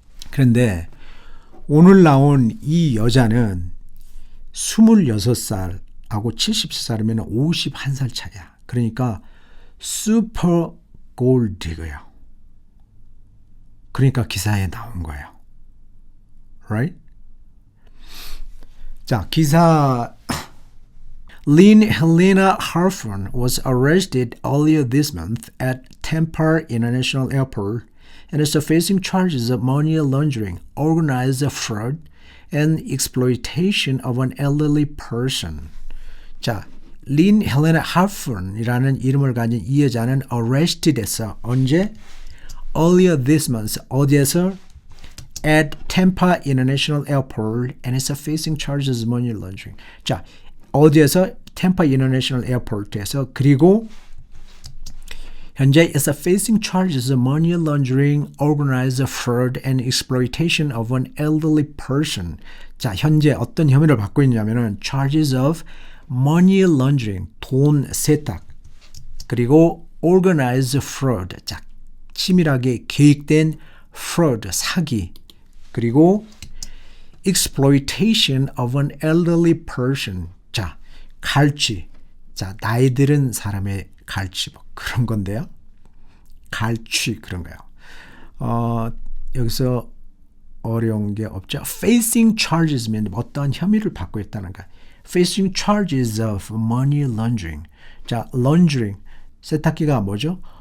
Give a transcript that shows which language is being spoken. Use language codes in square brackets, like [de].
[ko] 그런데 오늘 나온 이 여자는 26살하고 70살이면 51살 차이야. 그러니까 슈퍼 골디거예요. 그러니까 기사에 나온 거예요. [en] Right? [ko] 자, 기사 [en] Lynn Helena Harford was arrested earlier this month at Tampa International Airport and is facing charges of money laundering, organized fraud, and exploitation of an elderly person. [ko] 자, 린 헬레나 하프이라는 이름을 가진 이 여자는 [en] arrested [ko] 됐어. 언제? [en] Earlier this month. [ko] 어디에서? [en] At Tampa International Airport and is facing charges of money laundering. [ko] 자, 어디에서? [en] Tampa International Airport에서. 그리고 현재 is facing charges of money laundering, organized fraud, and exploitation of an elderly person. [ko] 자, 현재 어떤 혐의를 받고 있냐면은 [en] charges of money laundering, [ko] 돈 세탁, 그리고 [en] organized fraud, [ko] 자, 치밀하게 계획된 fraud, 사기, 그리고 [en] exploitation of an elderly person, [ko] 자, 갈취, 자, 나이 들은 사람의 갈취, 뭐 그런 건데요. 갈취 그런 거예요. 여기서 어려운 게 없죠. [en] Facing charges [ko] 면 어떠한 혐의를 받고 있다는 거야. [en] Facing charges of money laundering. [ko] 자, laundering 세탁기가 뭐죠?